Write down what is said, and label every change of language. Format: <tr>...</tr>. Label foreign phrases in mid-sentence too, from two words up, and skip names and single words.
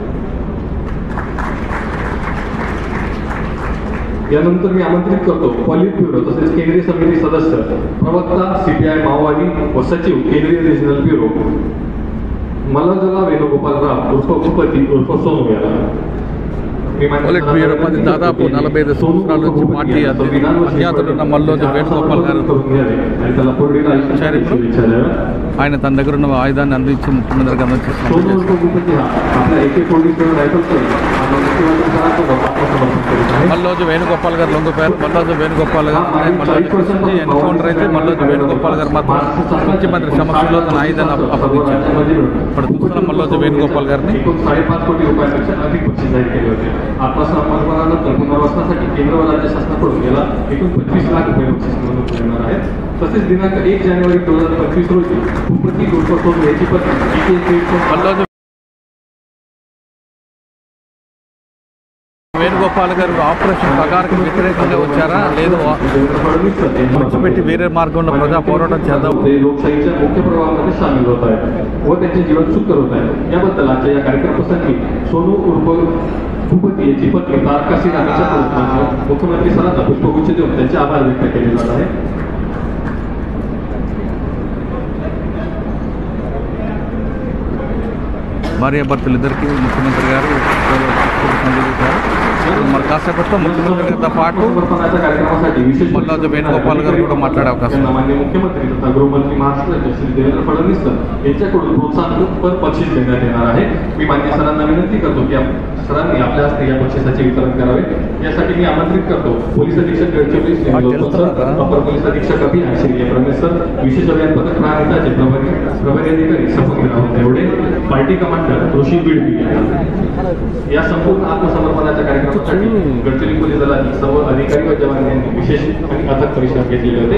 <mr>यानंतर मी आमंत्रित करतो</mr> <en>polit bureau</en> <mr>तसेच केंद्रीय समिती सदस्य प्रवक्ता CPI माओवादी व सचिव केंद्रीय</mr> <en>regional bureau</en> <mr>मल्लजला वेणुगोपालराव उर्फ भूपती उर्फ सोनू याला.</mr> <te>పొలిట్ బ్యూరోపతి దాదాపు 45 సంవత్సరాల నుంచి పార్టీ అజ్ఞాతులున్న మల్లోజు వేణుగోపాల్ గారు ఆయన తన దగ్గర ఉన్న ఆయుధాన్ని అందించి ముఖ్యమంత్రికి అందజేస్తున్నారు. మల్లోజు వేణుగోపాల్ గారు లొంగిపోయారు. మల్లోజు వేణుగోపాల్ గారు ఎన్కౌంటర్ అయితే మల్లోజు వేణుగోపాల్ గారు మాత్రం ముఖ్యమంత్రి సమక్షంలో తన ఆయుధాన్ని అప్పగించారు. ఇప్పుడు చూస్తున్నాం మల్లోజు వేణుగోపాల్ గారిని.</te> <mr>5.5 कोटी रुपयांपेक्षा अधिक बक्षीस जाहीर केले होते. आत्मसमर्पणानंतर पुनर्वसनासाठी केंद्र व राज्य शासनाकडून याला एकूण 25 लाख रुपये बक्षीस म्हणून मिळणार आहे. तसेच दिनांक 1 जानेवारी 2025 रोजी भूपती उर्फ सोनू याची पत्नी</mr> <te>వేణుగోపాల్ గారు ఆపరేషన్ పగార్కి వ్యతిరేకంగా వచ్చారా లేదు విడిచిపెట్టి వేరే మార్గంలో ప్రజా పోరాటం చేద్దాం</te> <mr>लोकशाहीच्या मुख्य प्रवाहामध्ये सामील होत आहे व त्यांचे जीवन सुखकर होत आहे. याबद्दल आजच्या या कार्यक्रमाप्रसंगी सोनू उर्फ भूपती याची पत्नी तारका सिंह यांच्याकडून मुख्यमंत्री सरांना पुष्पगुच्छ देऊन त्यांचे आभार व्यक्त केले जात आहे.</mr> <te>భార్యాభర్తలిద్దరికీ ముఖ్యమంత్రి గారు మరి కాసేపట్లో ముఖ్యమంత్రి గారితో పాటు మల్లోజు వేణుగోపాల్ గారు కూడా మాట్లాడే అవకాశం.</te> <mr>माननीय मुख्यमंत्री तथा गृहमंत्री महाराष्ट्राचे श्री देवेंद्र फडणवीस यांच्याकडून प्रोत्साहनपर बक्षीस देण्यात येणार आहे. मी मान्य सरांना विनंती करतो की सरांनी आपल्या हस्ते या बक्षिसाचे वितरण करावे. यासाठी मी आमंत्रित करतो पोलीस अधीक्षक गडचिरोली श्री अपर पोलीस अधीक्षक अभियान श्री रमेश सर, विशेष अभियान पथक प्राणिताचे प्रभारी अधिकारी सपन राऊत एवढे,</mr> <en>party commander</en> <mr>ऋषी बिडवी या संपूर्ण आत्मसमर्पणाच्या कार्यक्रमासाठी गडचिरोली पोलीस दलातील सर्व अधिकारी व जवान यांनी विशेष आणि अथक परिश्रम घेतलेले होते.</mr>